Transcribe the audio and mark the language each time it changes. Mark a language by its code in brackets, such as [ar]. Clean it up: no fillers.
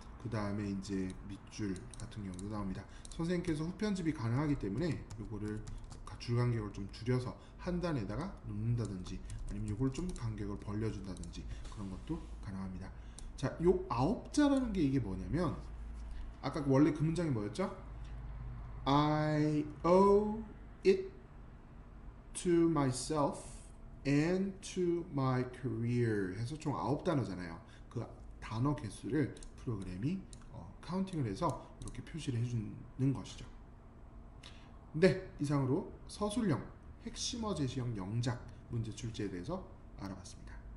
[ko] 그 다음에 이제 밑줄 같은 경우도 나옵니다. 선생님께서 후편집이 가능하기 때문에 요거를 줄 간격을 좀 줄여서 한 단에다가 놓는다든지 아니면 요걸 좀 간격을 벌려준다든지 그런 것도 가능합니다. 자, 요 9자라는 게 이게 뭐냐면 아까 원래 그 문장이 뭐였죠? [en] I owe it to myself and to my career [ko] 해서 총 9단어잖아요. 그 단어 개수를 프로그램이 카운팅을 해서 이렇게 표시를 해주는 것이죠. 네, 이상으로 서술형, 핵심어 제시형 영작 문제 출제에 대해서 알아봤습니다.